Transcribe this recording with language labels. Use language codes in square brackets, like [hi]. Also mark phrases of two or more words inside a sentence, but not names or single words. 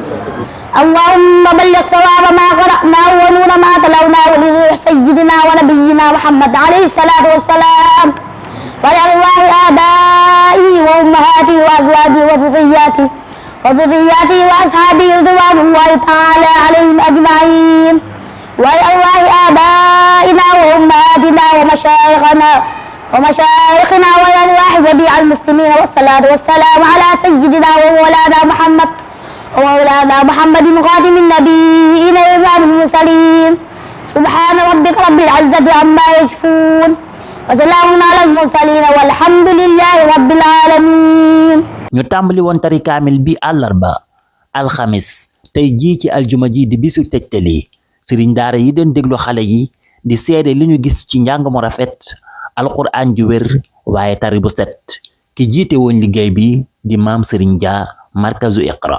[ar] اللهم بلغ ثواب ما قرأناه ونور ما تلوناه لروح سيدنا ونبينا محمد عليه الصلاة والسلام ولأرواح آبائه وأمهاته وأزواجه وذرياته وأصحابه رضوان الله تعالى عليهم أجمعين ولأرواح آبائنا وأمهاتنا ومشايخنا والأرواح جميع المسلمين والصلاة والسلام على سيدنا ومولانا محمد خاتم النبيين وإمام المرسلين سبحان ربك رب العزة عما يصفون وسلام على المرسلين والحمد لله رب العالمين. [wo] ñu tàmbali woon tari kaamil bi àllarba alxamis tey jii ci aljuma ji di bisu tëjtali sëriñ daara yi doon déglu xale yi di seede li ñu gis ci njàng mu rafet alquran ju wér waaye tari bu set ki jiite woon liggéey bi di maam Sëriñ Dia markazu Iqra.